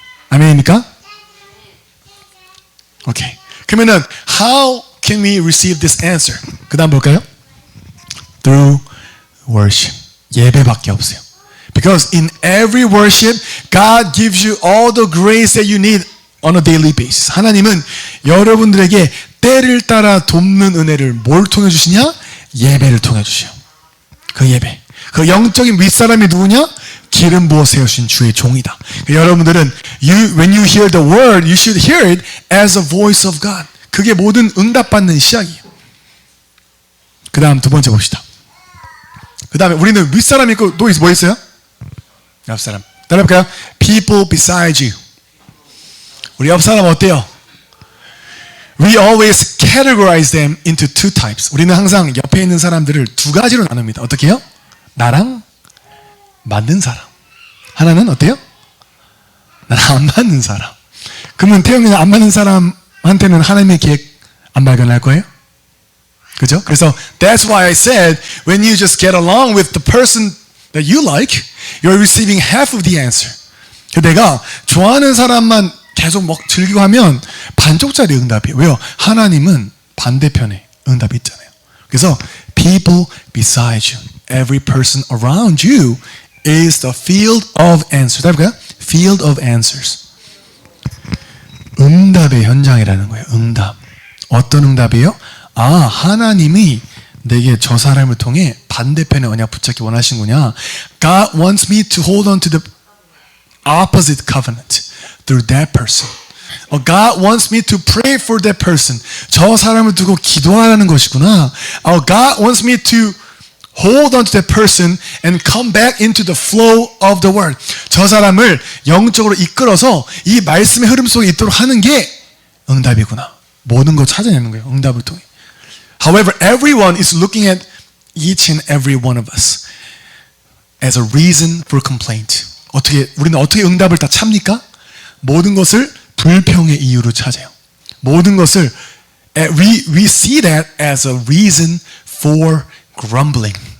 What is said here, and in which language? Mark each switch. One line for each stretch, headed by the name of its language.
Korean: 아멘입니까? 오케이. 그러면은
English: how can we receive this answer?
Korean: 그 다음 볼까요?
English: Through worship.
Korean: 예배밖에 없어요.
English: Because in every worship, God gives you all the grace that you need on a daily basis.
Korean: 하나님은 여러분들에게 때를 따라 돕는 은혜를 뭘 통해 주시냐? 예배를 통해 주셔요. 그 예배. 그 영적인 윗사람이 누구냐? 기름 부어 세우신 주의 종이다. 여러분들은
English: when you hear the word, you should hear it as a voice of God.
Korean: 그게 모든 응답받는 시작이에요. 그 다음 두 번째 봅시다. 그 다음에 우리는 윗사람 있고 또 뭐 있어요? 옆사람. 따라해볼까요?
English: People beside you.
Korean: 우리 옆사람 어때요?
English: We always categorize them into two types.
Korean: 우리는 항상 옆에 있는 사람들을 두 가지로 나눕니다. 어떻게 해요? 나랑 맞는 사람. 하나는 어때요? 나랑 안 맞는 사람. 그러면 태영이는 안 맞는 사람한테는 하나님의 계획 안 발견할 거예요? 그죠? 그래서
English: that's why I said when you just get along with the person that you like, you're receiving half of the answer.
Korean: 내가 좋아하는 사람만 계속 막 즐기고 하면 반쪽짜리 응답이에요. 왜요? 하나님은 반대편에 응답이 있잖아요. 그래서
English: people beside you, every person around you is the field of answers.
Korean: 해볼까요?
English: Field of answers.
Korean: 응답의 현장이라는 거예요. 응답. 어떤 응답이에요? 아, 하나님이 내게 저 사람을 통해 반대편의 언약 붙잡기 원하시는구나.
English: God wants me to hold on to the opposite covenant through that person. God wants me to pray for that person.
Korean: 저 사람을 두고 기도하라는 것이구나.
English: God wants me to hold on to that person and come back into the flow of the word.
Korean: 저 사람을 영적으로 이끌어서 이 말씀의 흐름 속에 있도록 하는 게 응답이구나. 모든 거 찾아내는 거예요. 응답을 통해.
English: However, everyone is looking at each and every one of us as a reason for complaint.
Korean: 우리는 어떻게 응답을 다 참니까? 모든 것을 불평의 이유로 찾아요. 모든 것을
English: we see that as a reason for grumbling.